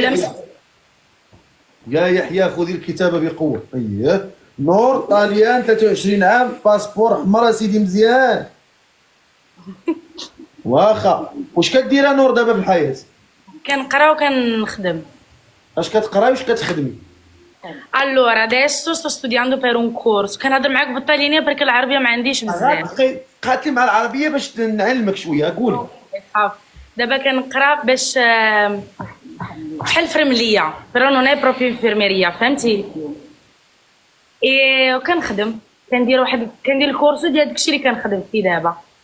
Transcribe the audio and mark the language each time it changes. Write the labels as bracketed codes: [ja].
[ar] يحيى؟ يا يحيى خذي الكتابه بقوه. اييه نور طاليان 23 عام، باسبور احمر سيدي مزيان. واخا واش كدير نور دابا في الحياه؟ كنقرا وكنخدم. اش كتقراي واش كتخدمي؟ [it] Allora, adesso sto studiando per un corso. [ar] كنهضر معاك بالطليانيه برك العربيه ما عنديش بزاف. قالت لي مع العربيه باش نعلمك شويه. قولي. صافي. دابا كنقرا باش بحال فرمليه، [it] pero non è proprio infermeria، [ar] فهمتي؟ وكنخدم، كندير الكورسو ديال داكشي اللي كنخدم فيه دابا.